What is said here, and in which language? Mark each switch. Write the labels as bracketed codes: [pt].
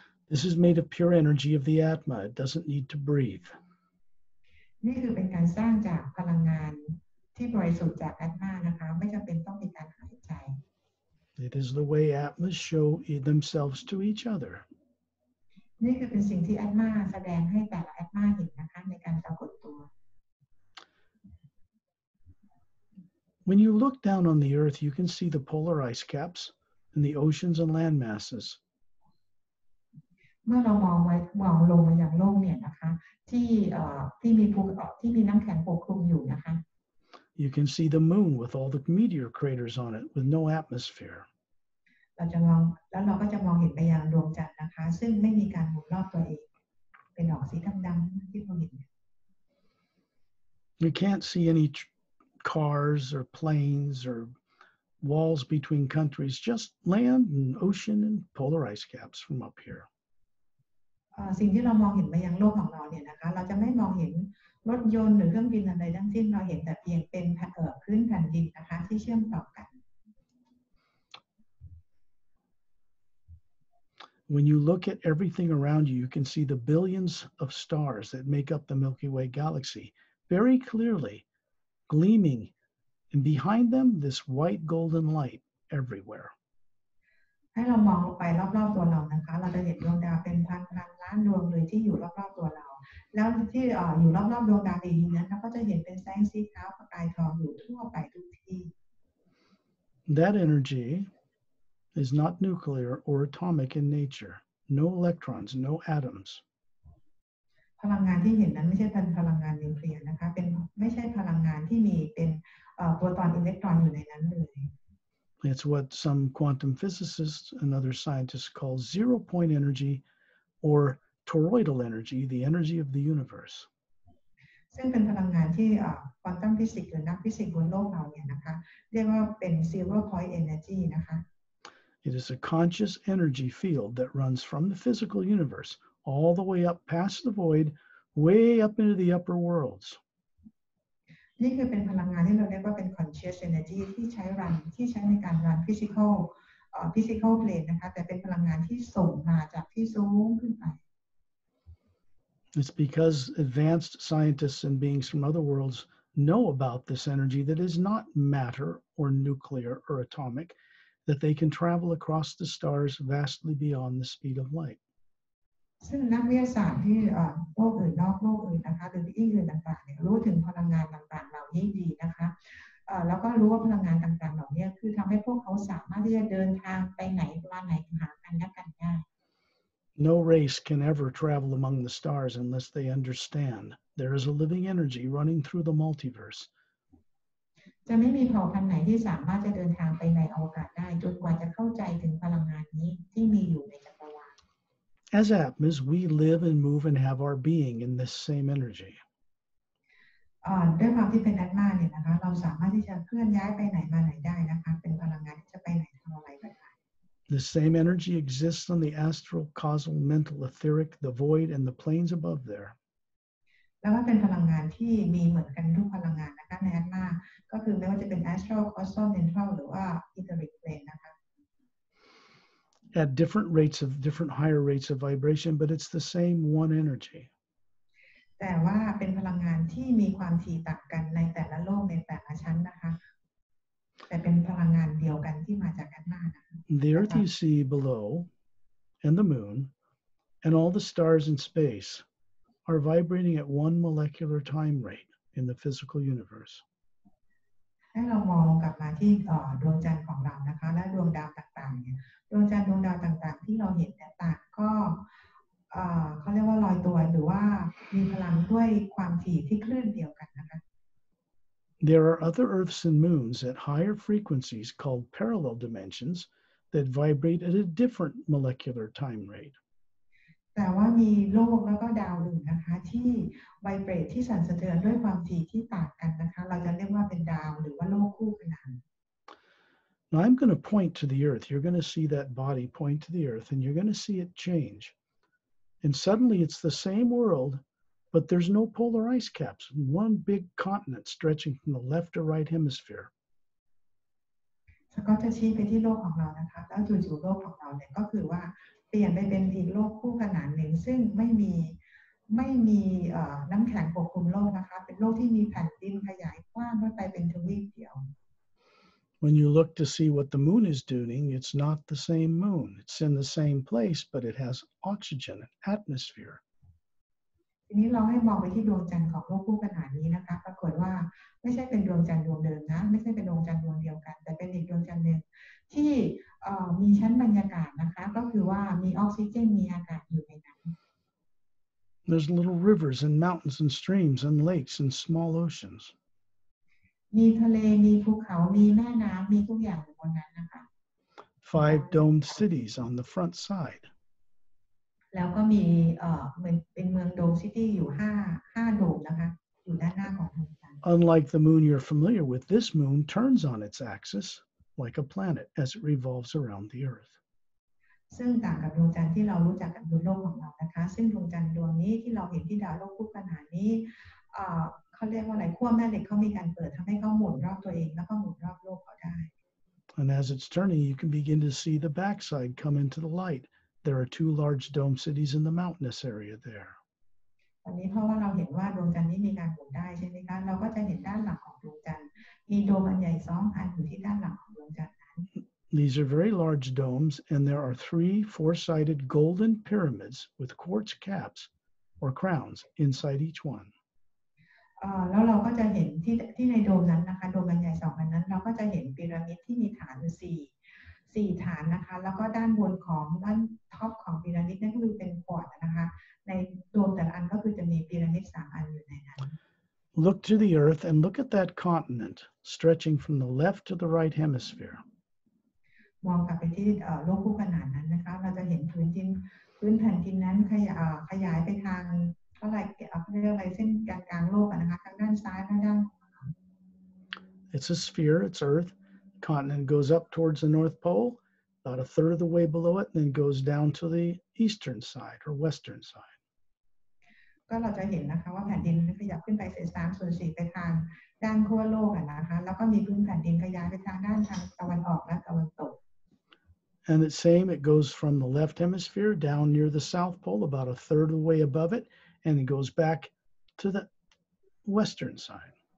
[en] This is made of pure energy of the Atma. It doesn't need to breathe. [th] นี่คือเป็นการสร้างจากพลังงานที่บริสุทธิ์จากอัตมานะคะไม่จำเป็นต้องมีการหายใจ [en] It is the way Atmas show themselves to each other. [th] นี่คือเป็นสิ่งที่อัตมาแสดงให้แต่ละอัตมาเห็นนะคะในการปรากฏตัว [en] When you look down on the earth, you can see the polar ice caps and the oceans and land masses. [th] เมื่อเรามองลงมาอย่างโลกเนี่ยนะคะที่มีภูเขาที่มีน้ำแข็งปกคลุมอยู่นะคะ [en] You can see the moon with all the meteor craters on it with no atmosphere. [th] เราจะมองแล้วเราก็จะมองเห็นไปยังดวงจันทร์นะคะซึ่งไม่มีการหมุนรอบตัวเองเป็นดอกสีดำๆที่เราเห็น [en] You can't see any cars or planes or walls between countries, just land and ocean and polar ice caps from up here. [th] สิ่งที่เรามองเห็นไปยังโลกของเราเนี่ยนะคะเราจะไม่มองเห็นรถยนต์หรือเครื่องบินอะไรทั้งสิ้นเราเห็นแต่เพียงเป็นพื้นแผ่นดินนะคะที่เชื่อมต่อกัน [en] When you look at everything around you, you can see the billions of stars that make up the Milky Way galaxy very clearly, gleaming, and behind them, this white golden light everywhere. [th] ให้เรามองลงไปรอบๆตัวเรานะคะเราจะเห็นดวงดาวเป็นพันล้านดวงเลยที่อยู่รอบๆตัวเราแล้วที่อยู่รอบๆดวงดาวดีๆนะคะก็จะเห็นเป็นแสงสีขาวประกายทองอยู่ทั่วไปทุกที่ [en] That energy is not nuclear or atomic in nature. No electrons, no atoms. [th] พลังงานที่เห็นนั้นไม่ใช่เป็นพลังงานนิวเคลียร์นะคะไม่ใช่พลังงานที่มีเป็นโปรตอนอิเล็กตรอนอยู่ในนั้นเลย [en] It's what some quantum physicists and other scientists call zero-point energy or toroidal energy, the energy of the universe. [th] ซึ่งเป็นพลังงานที่ควอนตัมฟิสิกส์หรือนักฟิสิกส์บนโลกเราเนี่ยนะคะเรียกว่าเป็น [en] zero point energy [th] นะคะ [en] It is a conscious energy field that runs from the physical universe all the way up past the void, way up into the upper worlds. [th] นี่คือเป็นพลังงานที่เราเรียกว่าเป็น [en] conscious energy [th] ที่ใช้ในการรัน [en] physical plane [th] นะคะแต่เป็นพลังงานที่ส่งมาจากที่สูงขึ้นไป [en] It's because advanced scientists and beings from other worlds know about this energy that is not matter or nuclear or atomic, that they can travel across the stars vastly beyond the speed of light. [th] ซึ่งนักวิทยาศาสตร์ที่โลกอื่นนอกโลกอื่นนะคะหรือที่อื่นต่างๆเนี่ยรู้ถึงพลังงานต่างๆเหล่านี้ดีนะคะแล้วก็รู้ว่าพลังงานต่างๆเหล่านี้คือทำให้พวกเขาสามารถที่จะเดินทางไปไหนมาไหนหากันและกันได้ [en] No race can ever travel among the stars unless they understand there is a living energy running through the multiverse. [th] จะไม่มีเผ่าพันธุ์ไหนที่สามารถจะเดินทางไปในอวกาศได้จนกว่าจะเข้าใจถึงพลังงานนี้ที่มีอยู่ในจักรวาล [en] As Atmas, we live and move and have our being in this same energy. [th] ด้วยความที่เป็นอัตมาเนี่ยนะคะเราสามารถที่จะเคลื่อนย้ายไปไหนมาไหนได้นะคะเป็นพลังงานที่จะไปไหนทำอะไรก็ได้ [en] The same energy exists on the astral, causal, mental, etheric, the void, and the planes above there. [th] แล้วก็เป็นพลังงานที่มีเหมือนกันทุกพลังงานนะคะในอัตมาก็คือไม่ว่าจะเป็น [en] astral, causal, mental [th] หรือว่า [en] etheric plane [th] นะคะ [en] At different higher rates of vibration, but it's the same one energy. [th] แต่ว่าเป็นพลังงานที่มีความถี่ต่างกันในแต่ละโลกในแต่ละชั้นนะคะแต่เป็นพลังงานเดียวกันที่มาจากอัตมานะคะ [en] The earth you see below, and the moon, and all the stars in space are vibrating at one molecular time rate in the physical universe. [th] ให้เรามองกลับมาที่ดวงจันทร์ของเรานะคะและดวงดาวต่างๆเนี่ยดวงจันทร์ดวงดาวต่างๆที่เราเห็นเนี่ยต่างก็เขาเรียกว่าลอยตัวหรือว่ามีพลังด้วยความถี่ที่คลื่นเดียวกันนะคะ [en] There are other Earths and moons at higher frequencies called parallel dimensions that vibrate at a different molecular time rate. [th] แต่ว่ามีโลกแล้วก็ดาวอื่นนะคะที่ไวเบรตที่สั่นสะเทือนด้วยความถี่ที่ต่างกันนะคะเราจะเรียกว่าเป็นดาวหรือว่าโลกคู่ขนาน [en] Now I'm going to point to the Earth. You're going to see that body point to the Earth, and you're going to see it change. And suddenly it's the same world, but there's no polar ice caps. One big continent stretching from the left to right hemisphere. [th] ก็จะชี้ไปที่โลกของเรานะคะแล้วจู่ๆโลกของเราเนี่ยก็คือว่าเปลี่ยนไปเป็นอีกโลกคู่ข ซึ่งไม่มีน้ำแข็งปกคลุมโลกนะคะเป็นโลกที่มีแผ่นดินขยายกว้างไปเป็นทวีปเดียว [en] When you look to see what the moon is doing, it's not the same moon. It's in the same place, but it has oxygen and atmosphere. [th] ทีนี้เราให้มองไปที่ดวงจันทร์ของโลกคู่ขนานนี้นะคะปรากฏว่าไม่ใช่เป็นดวงจันทร์ดวงเดิมนะไม่ใช่เป็นดวงจันทร์ดวงเดียวกันแต่เป็นอีกดวงจันทร์หนึ่งที่มีชั้นบรรยากาศนะคะก็คือว่ามีออกซิเจนมีอากาศอยู่ในนั้น [en] There's little rivers and mountains and streams and lakes and small oceans. [th] มีทะเลมีภูเขามีแม่น้ำมีทุกอย่างอยู่บนนั้นนะคะ [en] 5 domed cities on the front side. [th] แล้วก็มีเหมือนเป็นเมืองโดมซิตี้อยู่5โดมนะคะอยู่ด้านหน้าของดวงจันทร์ [en] Unlike the moon you're familiar with, this moon turns on its axis like a planet as it revolves around the Earth. [th] ซึ่งต่างกับดวงจันทร์ที่เรารู้จักกันบนโลกของเรานะคะซึ่งดวงจันทร์ดวงนี้ที่เราเห็นที่ดาวโลกคู่ขนานนี้เขาเรียกว่าอะไรขั้วแม่เหล็กเขามีการเปิดทำให้เขาหมุนรอบตัวเองแล้วก็หมุนรอบโลกเขาได้ [en] And as it's turning, you can begin to see the backside come into the light. There are 2 large dome cities in the mountainous area there. [th] ตอนนี้เพราะว่าเราเห็นว่าดวงจันทร์นี้มีการหมุนได้ใช่ไหมคะเราก็จะเห็นด้านหลังของดวงจันทร์มีโดมอันใหญ่2 อันอยู่ที่ด้านหลังของดวงจันทร์นั้น [en] These are very large domes, and there are 3 4-sided golden pyramids with quartz caps or crowns inside each one. [th] แล้วเราก็จะเห็นที่ในโดมนั้นนะคะโดมอันใหญ่2 อันนั้นเราก็จะเห็นพีระมิดที่มีฐาน4ฐานนะคะแล้วก็ด้านบนของด้านท็อปของพีระมิดนั่นก็คือเป็นควอร์ตนะคะในโดมแต่ละอันก็คือจะมีพีระมิด3 อันอยู่ในนั้น [en] Look to the earth and look at that continent stretching from the left to the right hemisphere. [th] มองกลับไปที่โลกคู่ขนานนั้นนะคะเราจะเห็นพื้นแผ่นดินนั้นขยายไปทางเท่าไหร่เรียกอะไรเส้นกลางโลกนะคะทางด้านซ้ายและด้านขวา [en] It's a sphere, it's Earth. The continent goes up towards the North Pole, about a third of the way below it, and then goes down to the eastern side or western side. [th] ก็เราจะเห็นนะคะว่าแผ่นดินขยับขึ้นไปเศษ3/4ไปทางด้านขั้วโลกนะคะแล้วก็มีพื้นแผ่นดินขยายไปทางด้านทางตะวันออกและตะวันตก [en] And the same, it goes from the left hemisphere down near the South Pole, about a third of the way above it, and it goes back to the western side.